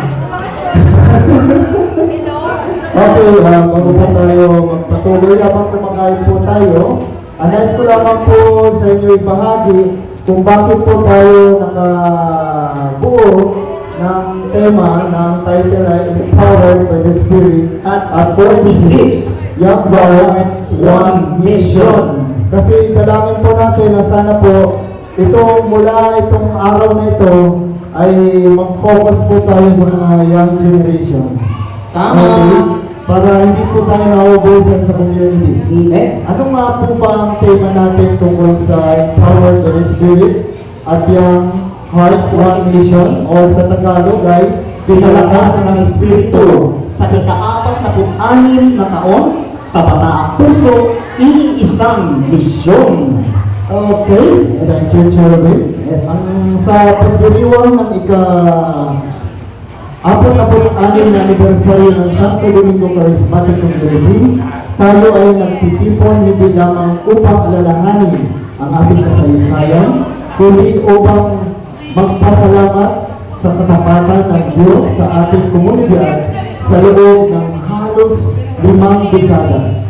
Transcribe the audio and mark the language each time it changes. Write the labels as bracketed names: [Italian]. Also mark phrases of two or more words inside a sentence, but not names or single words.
[Filipino] Okay, bago po tayo magpatuloy, habang kumakain po tayo, nais ko lamang po sa inyo ibahagi kung bakit po tayo nakabuo ng tema ng title ay Empowered by the Spirit at 46 Young Hearts, One Mission. Kasi dalangin po natin na sana po itong araw na ito ay mag-focus po tayo sa mga [English] young generations. [Filipino] Okay? Para hindi po tayo nauubusan sa community. Ano nga po ba ang tema natin tungkol sa Empowered by the Spirit at Young Hearts, One Mission, o sa Tagalog ay pinalakas ng Espiritu sa ika-46 na taon, kabataang puso, iisang misyon. [English] Okay, thank you, Cherubin. Yes. [Filipino] Sa pagdiriwang ng ika-46 na anibersaryo ng Santo Domingo Charismatic Community, tayo ay nagtitipon hindi lamang upang alalahanin ang ating kasaysayan, kundi upang magpasalamat sa katapatan ng Diyos sa ating komunidad sa loob ng halos 5 dekada.